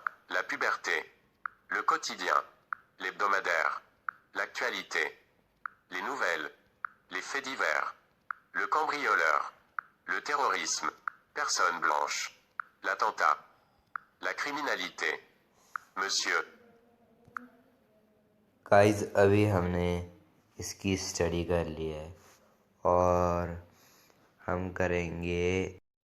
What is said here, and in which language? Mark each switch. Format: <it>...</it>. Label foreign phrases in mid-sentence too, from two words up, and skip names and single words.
<fr>La puberté. Le quotidien. L'hebdomadaire. L'actualité. Les nouvelles. Les faits divers. Le cambrioleur. Le terrorisme. Personne blanche. L'attentat. La criminalité. Monsieur.</fr> <hi>गाइस अभी हमने इसकी स्टडी कर ली है और हम करेंगे</hi>